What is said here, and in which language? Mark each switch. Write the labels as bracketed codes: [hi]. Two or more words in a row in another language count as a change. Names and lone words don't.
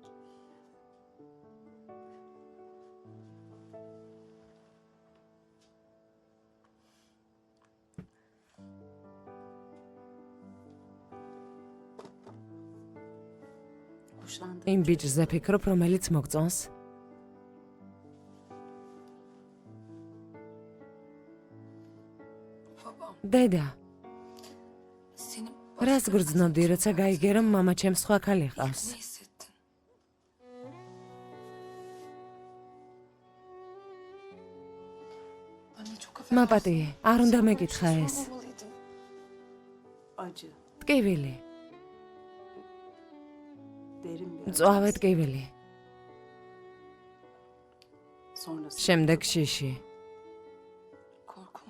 [ka] იმ ბიჭზე ფიქრობ, რომელიც მოგწონს? დედა, [tr] Seni [ka] რას გრძნობდი, როცა გაიგე, რომ მამა ჩემს სხვა ქალი ჰყავს? [tr] ne hissettin? Anne çok affedersin. [ka] მაპატიე, არ უნდა მეკითხა ეს. [tr] Sormamalıydım. [ka] ტკივილი. მწვავე ტკივილი. შემდეგ შიში. [tr] Korkunç.